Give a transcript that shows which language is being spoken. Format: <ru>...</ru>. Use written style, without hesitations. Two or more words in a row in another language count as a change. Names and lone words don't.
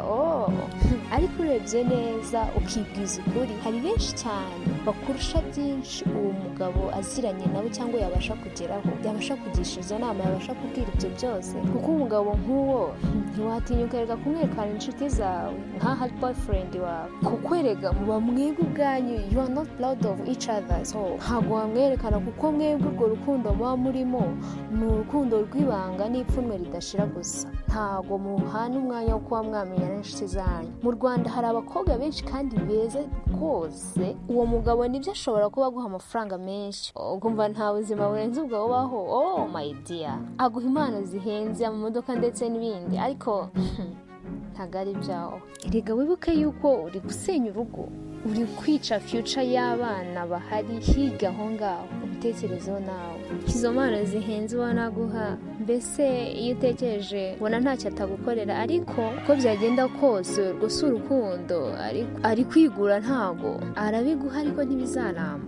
<rw>Ariko urebye neza ukibwiza ukuri, hari benshi cyane bakurusha byinshi uwo mugabo aziranye nabo cyangwa yabasha kugeraho, yabasha kugisha izo nama, yabasha kubwira ibyo byose. Kuko umugabo nk'uwo ntiwatinyuka rega kumwerekana inshuti zawe nkaho ari boyfriend wawe, kukwerega muba mwebwe ubwanyu</rw> <en>you are not proud of each other.</en> <rw>So ntabwo wamwerekana kuko mwebwe urwo rukundo muba murimo ni urukundo rw'ibanga n'ipfunwe ridashira gusa. Ntabwo muhana umwanya wo kuba mwamenya n'inshuti zanyu. Mu Rwanda hari abakobwa benshi kandi beza rwose, uwo mugabo nibyo ashobora kuba aguha amafaranga menshi ukumva nta buzima burenze ubwo bubaho.</rw> <en>Oh my dear,</en> <rw>aguha impano zihenze, amamodoka ndetse n'ibindi, ariko ntabwo ari byawe. Erega wibuke yuko uri gusenya urugo, uri kwica future y'abana bahari higa aho ngaho. Ubitekerezeho nawe. Izo mpano zihenze ubona guha, mbese iyo utekereje ubona ntacyo atagukorera, ariko uko byagenda kose urwo si urukundo, ari kwigura, ntago arabiguha ariko ntibizaramba.</rw>